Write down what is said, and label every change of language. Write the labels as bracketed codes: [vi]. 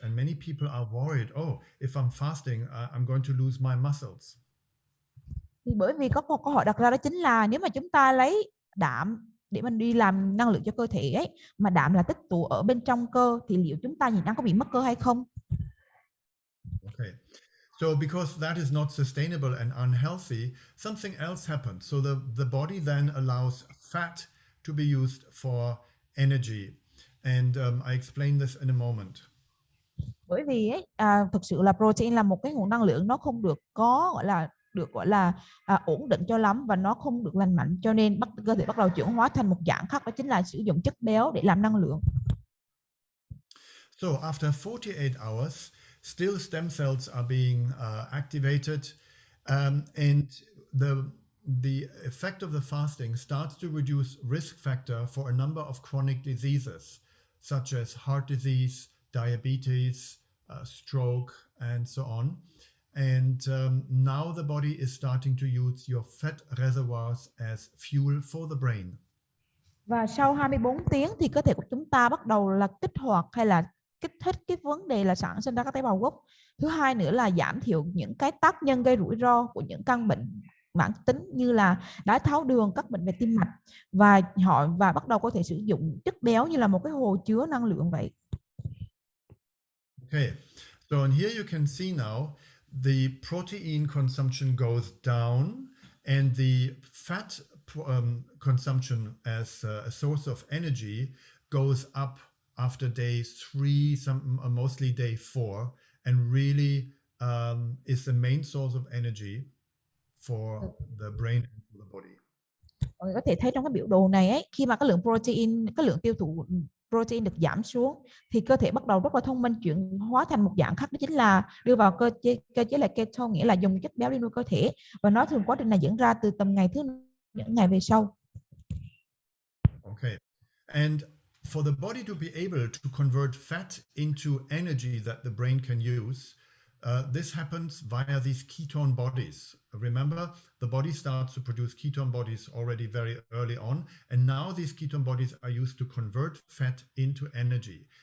[en] And many people are worried, oh, if I'm fasting, I'm going to lose my muscles. [vi] Thì bởi vì có một câu hỏi đặt ra đó chính là nếu mà chúng ta lấy đạm để mình đi làm năng lượng cho cơ thể ấy, mà đạm là tích tụ ở bên trong cơ, thì liệu chúng ta có bị mất cơ hay không? [en] Okay. So because that is not sustainable and unhealthy, something else happens. So the body then allows fat to be used for energy. And I explain this in a moment. [vi] Bởi vì ấy, thực sự là protein là một cái nguồn năng lượng, nó không được gọi là ổn định cho lắm, và nó không được lành mạnh, cho nên cơ thể bắt đầu chuyển hóa thành một dạng khác, đó chính là sử dụng chất béo để làm năng lượng. [en] So after 48 hours, still stem cells are being activated, and the effect of the fasting starts to reduce risk factor for a number of chronic diseases, such as heart disease, diabetes, stroke, and so on. And now the body is starting to use your fat reservoirs as fuel for the brain. [vi] Và sau 24 tiếng thì cơ thể của chúng ta bắt đầu là kích hoạt hay là kích thích cái vấn đề là sản sinh ra các tế bào gốc. Thứ hai nữa là giảm thiểu những cái tác nhân gây rủi ro của những căn bệnh mãn tính như là đái tháo đường, các bệnh về tim mạch, và bắt đầu có thể sử dụng chất béo như là một cái hồ chứa năng lượng vậy. [en] Okay, so and here you can see now the protein consumption goes down and the fat consumption as a source of energy goes up after day 3, mostly day 4, and really is the main source of energy for the brain and for the body. [vi] Mọi người có thể thấy trong cái biểu đồ này ấy, khi mà cái lượng tiêu thụ protein được giảm xuống thì cơ thể bắt đầu rất là thông minh chuyển hóa thành một dạng khác, đó chính là đưa vào cơ chế là keto, nghĩa là dùng chất béo đi nuôi cơ thể, và nó thường quá trình này diễn ra từ tầm những ngày về sau. [en] Okay, and for the body to be able to convert fat into energy that the brain can use, this happens via these ketone bodies. Remember, the body starts to produce ketone bodies already very early on, and now these ketone bodies are used to convert fat into energy.